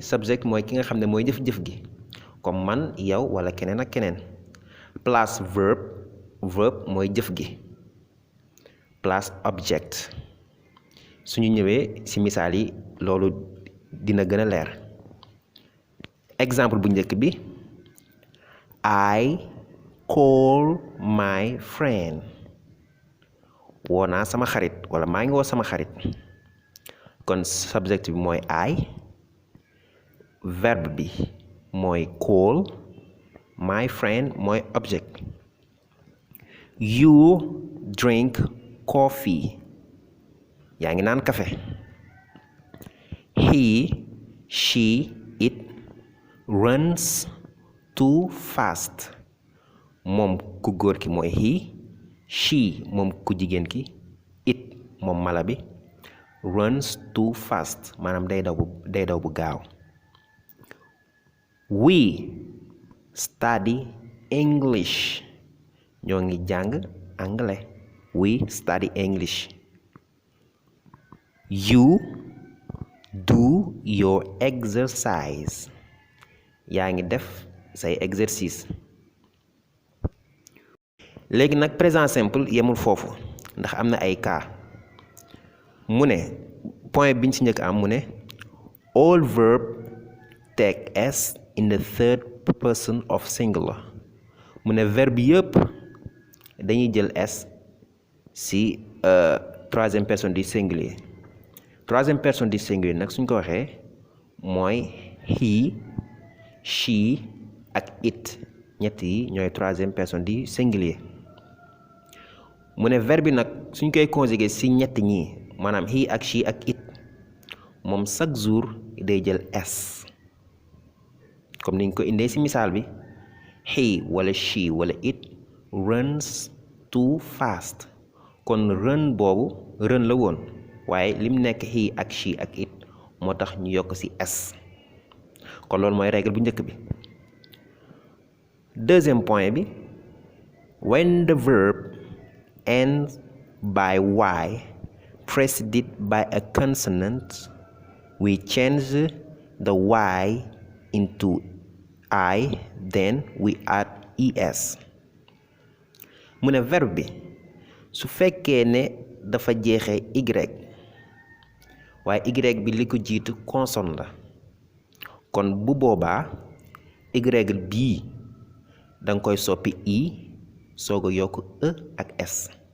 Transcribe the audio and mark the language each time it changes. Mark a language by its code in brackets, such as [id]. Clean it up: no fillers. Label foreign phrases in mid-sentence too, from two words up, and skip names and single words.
[wo] Subject mooy ki nga xam ne mooy jëf-jëf gi comme man yow walla keneen ak keneen. Plus verb mooy jëf gi plus object. Suñu ñëwee ci misaal yi loolu dina gën a leer. Exemple bu njëkk bi [en] I call my friend. [wo] Woo naa sama xarit walla maa ngi woo sama xarit. Kon subject bi mooy I, verbe bi mooy call, [en] my friend [wo] mooy object. [en] You drink coffee. [wo] Yaa ngi naan café. [en] He, she, it runs too fast. [wo] Moom ku góor ki mooy he, she moom ku jigéen ki, it moom mala bi [en] runs too fast [wo] maanaam day daw bu gaaw. [en] We study English. [wo] Ñoo ngi jàng anglais. [en] We study English. You do your exercise. [wo] Yaa ngi def say exercice. Léegi nag [fr] présent simple [wo] yemul foofu ndax am na ay cas. mu ne point biñ ci njëkk am mu ne [en] all verb take s in the third person of singular [wo] mu ne verbe yëpp dañuy jël s ci [fr] troisième personne du singulier troisième personne du singulier [wo] nag suñ ko waxee mooy he she ak it ñett yi ñooy [fr] troisième personne du singulier [wo] mu ne verbe bi nag suñ koy conjuguer ci ñett ñi maanaam he ak she ak it moom chaque jour day jël s comme niñ ko indee ci misaal bi he wala she wala it [en] runs too fast [wo] kon run boobu run la woon waaye lim nekk he ak she ak it moo tax ñu yokk ci s kon loolu mooy règle bu njëkk bi [fr] deuxième point [en] bi when the verb ends by y preceded by a consonant we change the y into I then we add es [wo] mu ne verbe bi su fekkee ne dafa jeexee y waaye y bi li ko jiitu consonne la kon bu boobaa y bii danga koy soppi i soog a yokk e ak s